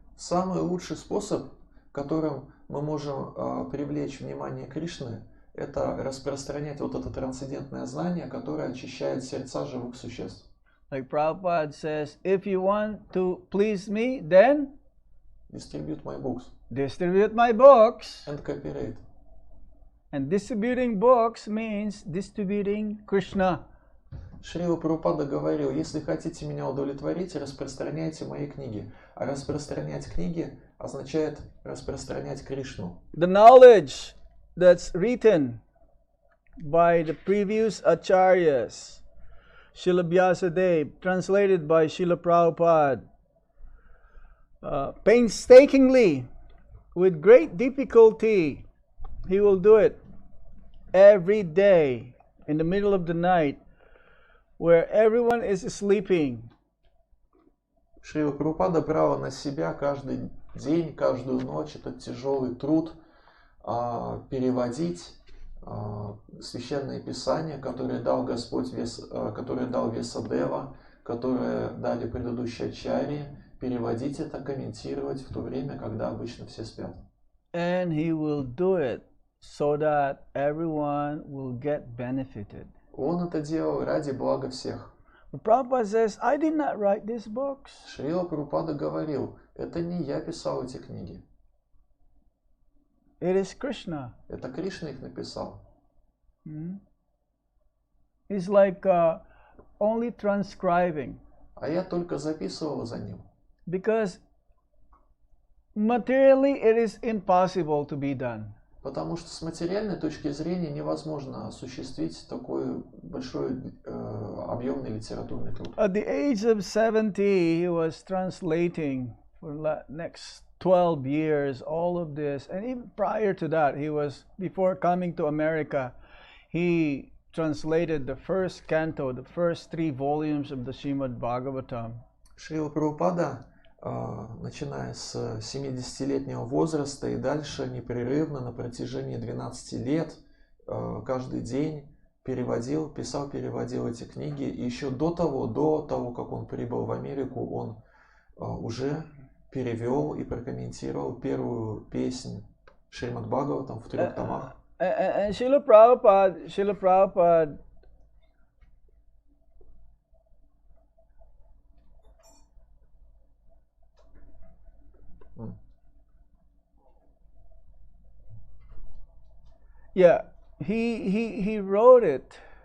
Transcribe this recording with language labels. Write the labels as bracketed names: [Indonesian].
[Russian] Самый лучший способ, которым мы можем привлечь внимание Кришны, это распространять вот это трансцендентное знание, которое очищает сердца живых существ. [English] Like Prabhupada says, if you want to please me, then Distribute my books. Distribute my books. And cooperate. And distributing books means distributing Krishna. [Russian] Шрила Прабхупада говорил, если хотите меня удовлетворить, распространяйте мои книги. А распространять книги означает распространять Кришну. [English] The knowledge that's written by the previous acharyas, Srila Vyasadeva, translated by Srila Prabhupada, painstakingly, with great difficulty, he will do it every day in the middle of the night where everyone is sleeping. [Russian] Шрила Прабхупада брала на себя каждый день, каждую ночь этот тяжелый труд переводить священные писания, которые дал Господь, которые дал Весадева, которые дали предыдущие ачарьи, переводить это, комментировать в то время, когда обычно все спят. [English] And he will do it so that everyone will get benefited. [Russian] Он это делал ради блага всех. [English] But Prabhupada says, I did not write these books. [Russian] Шрила Прабхупада говорил, это не я писал эти книги. [English] It is Krishna. [Russian] Это Кришна их написал. [English] It's like only transcribing. [Russian] А я только записывал за ним. [English] Because materially it is impossible to be done. [Russian] Потому что с материальной точки зрения невозможно осуществить такой большой объемный литературный труд. [English] At the age of 70, he was translating for the next 12 years all of this. And even prior to that, before coming to America, he translated the first canto, the first 3 volumes of the Srimad Bhagavatam. [Russian] Шрила Прабхупада, начиная с 70-летнего возраста и дальше непрерывно на протяжении 12 лет, каждый день переводил эти книги. И еще до того, как он прибыл в Америку, он уже перевел и прокомментировал первую песнь Шримад Бхагаватам в 3 томах. [English] And Srila Prabhupada yeah, he wrote it.